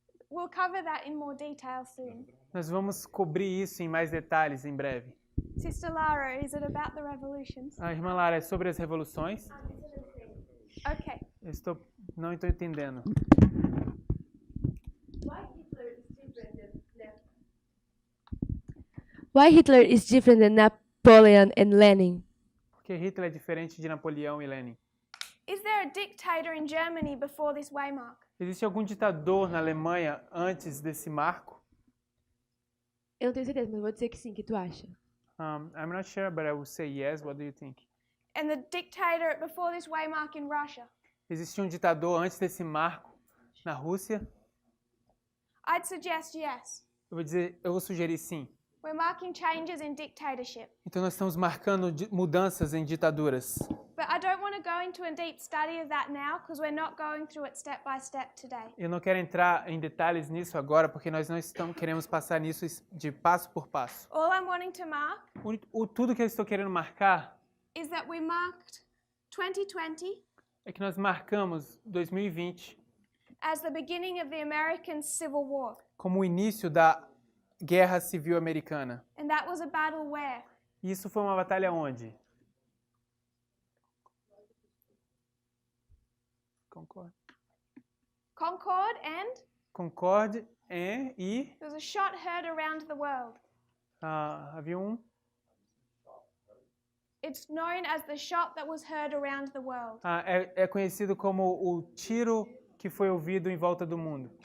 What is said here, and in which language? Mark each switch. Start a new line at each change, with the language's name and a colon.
English: We'll cover that in more detail soon.
Portuguese: Nós vamos cobrir isso em mais detalhes em breve.
English: Sister Lara, is it about the revolutions?
Portuguese: A irmã Lara, é sobre as revoluções?
English: Okay.
Portuguese: Não estou entendendo.
English: Why Hitler is different than Napoleon and Lenin?
Portuguese: Porque Hitler é diferente de Napoleão e Lenin.
English: Is there a dictator in Germany before this waymark?
Portuguese: Existe algum ditador na Alemanha antes desse marco? Eu não tenho certeza, mas vou dizer que sim. O que tu acha?
English: I'm not sure, but I will say yes. What do you think? And the dictator before this waymark in Russia?
Portuguese: Existia um ditador antes desse marco na Rússia?
English: I'd suggest yes.
Portuguese: Eu vou sugerir sim.
English: We're marking changes in dictatorship.
Portuguese: Então nós estamos marcando mudanças em ditaduras.
English: But I don't want to go into a deep study of that now because we're not going through it step by step today.
Portuguese: Eu não quero entrar em detalhes nisso agora, porque nós não queremos passar nisso de passo por passo.
English: All I'm wanting to mark
Portuguese: Tudo que eu estou querendo marcar
English: is that we marked 2020
Portuguese: é que nós marcamos 2020
English: as the beginning of the American Civil War.
Portuguese: como o início da Guerra Civil Americana.
English: And that was a battle where?
Portuguese: E isso foi uma batalha onde? Concord.
English: Concord, and
Portuguese: Concord e
English: there was a shot heard around the world.
Portuguese: havia
English: It's known as the shot that was heard around the world.
Portuguese: é conhecido como o tiro que foi ouvido em volta do mundo.